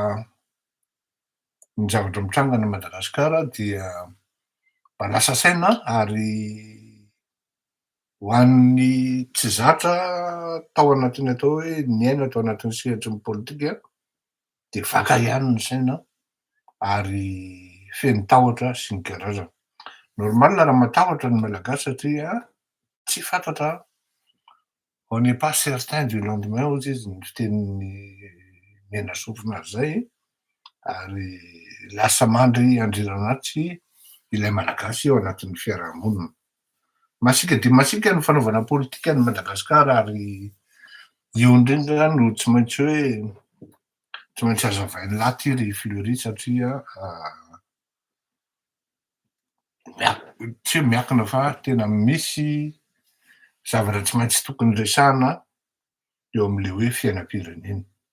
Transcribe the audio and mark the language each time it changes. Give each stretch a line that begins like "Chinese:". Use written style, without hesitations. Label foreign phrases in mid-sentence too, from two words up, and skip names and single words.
Malagasy: ny zavatra mitranga any Madagasikara dia mba lasa saina ary ho an'ny tsy zatra tao anatiny atao hoe niaina tao anatin'ny sehatry ny politika de vaka ihany ny saina ary feno tahotra sy ny karazana. Normal raha matahotra ny malagasy satria tsy fantatra.
French: On n'est pas certain du lendemain
Malagasy: hozy izy ny fitenin'ny miaina sofina azy zay ary lasa mandry andriranatsy ilay malagasy ao anatin'ny fiarahamonina. Masika dia masika ny fanaovana politika any Madagasikara ary io indrindra no tsy maintsy hoe tsy maintsy hazavainy laty ry Fileury satria tsy hoe miakina fa tena misy zavatra tsy maintsy tokony resahana eo amin'le hoe fiainam-pirenena.